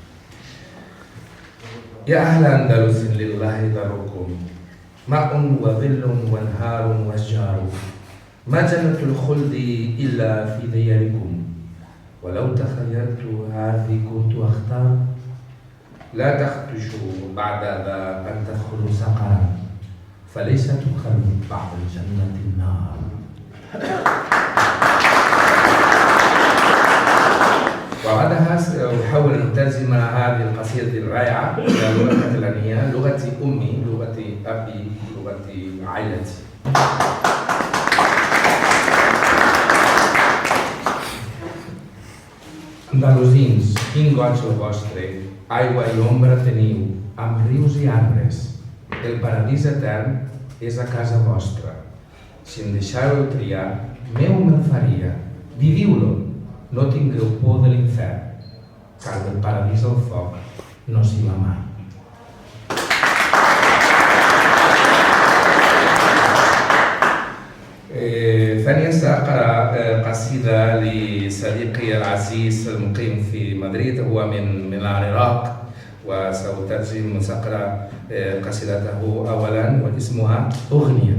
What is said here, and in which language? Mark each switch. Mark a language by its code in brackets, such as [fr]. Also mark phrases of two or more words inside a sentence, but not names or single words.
[ar] يا أهل أندلس لله ذركم، ماء وظل وانهار واشجار، ما جنة الخلد إلا في دياركم، ولو تخيرت هذه كنت أختار، لا تخدشوا بعد ذا أن تدخلوا سقرا، فليس تدخل بعد الجنة النار. وبعدها سأحاول أن أترجم هذه القصيدة الرائعة إلى اللغة الكتالونية، لغة أمي، لغة أبي، لغة عائلتي. [ca] Andalusins, quin goig el vostre, aigua i ombra teniu, amb rius i arbres. El paradís etern és a casa vostra. Si em deixàreu triar, meu me'l faria. Viviu-lo, no tingueu por de l'infern, car del paradís al foc no s'hi va mai. [ar] ثانيا سأقرأ قصيدة لصديقي العزيز المقيم في مدريد، هو من العراق، وسأترجم وسأقرأ قصيدته أولا، واسمها أغنية.